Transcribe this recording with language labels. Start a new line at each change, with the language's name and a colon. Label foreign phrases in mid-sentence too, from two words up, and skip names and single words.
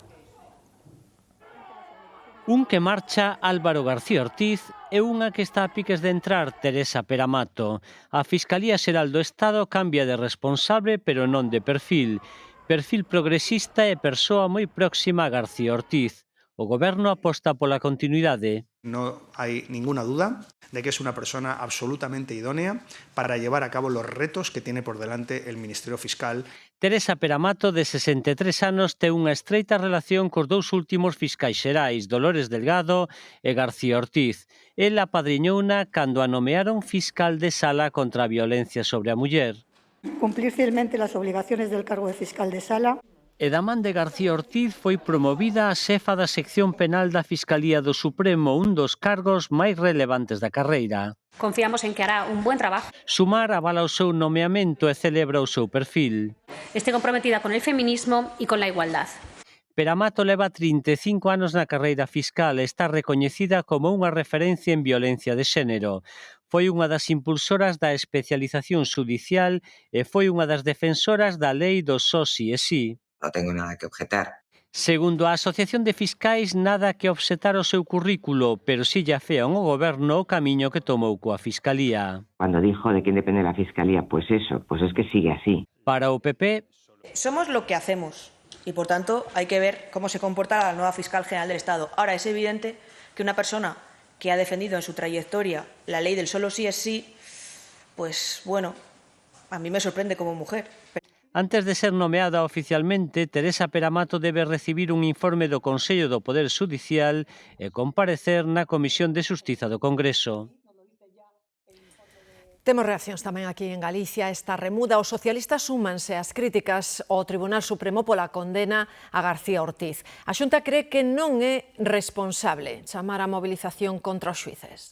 Galician: Un que marcha Álvaro García Ortiz e unha que está a piques de entrar Teresa Peramato. A Fiscalía Xeral do Estado cambia de responsable, pero non de perfil. Perfil progresista e persoa moi próxima a García Ortiz. O Goberno aposta pola continuidade.
Spanish: No hay ninguna duda de que es una persona absolutamente idónea para llevar a cabo los retos que tiene por delante el Ministerio Fiscal.
Galician: Teresa Peramato, de 63 anos, ten unha estreita relación cos dous últimos fiscais xerais, Dolores Delgado e García Ortiz. Ela apadriñouna cando a nomearon fiscal de sala contra a violencia sobre a muller.
Spanish: Cumplir fielmente las obligaciones del cargo de fiscal de sala.
Galician: E da man de García Ortiz foi promovida a xefa da sección penal da Fiscalía do Supremo, un dos cargos máis relevantes da carreira.
Spanish: Confiamos en que hará un buen trabajo.
Galician: Sumar avala o seu nomeamento e celebra o seu perfil.
Spanish: Esté comprometida con el feminismo y con la igualdad.
Galician: Peramato leva 35 anos na carreira fiscal e está recoñecida como unha referencia en violencia de xénero. Foi unha das impulsoras da especialización xudicial e foi unha das defensoras da lei do só sí e sí.
Spanish: No tengo nada que objetar.
Galician: Segundo a Asociación de Fiscais, nada que obxetar o seu currículo, pero si lle afean ao goberno o camiño que tomou coa Fiscalía.
Spanish: Cuando dijo de quién depende la Fiscalía, pues eso, pues es que sigue así.
Galician: Para o PP,
Spanish: somos lo que hacemos y, por tanto, hay que ver cómo se comporta la nueva Fiscal General del Estado. Ahora, es evidente que una persona que ha defendido en su trayectoria la ley del solo sí es sí, pues bueno, a mí me sorprende como mujer.
Galician: Antes de ser nomeada oficialmente, Teresa Peramato debe recibir un informe do Consello do Poder Xudicial e comparecer na Comisión de Xustiza do Congreso. Temos reaccións tamén aquí en Galicia. Esta remuda, os socialistas súmanse ás críticas ao Tribunal Supremo pola condena a García Ortiz. A Xunta cree que non é responsable chamar a movilización contra os xuíces.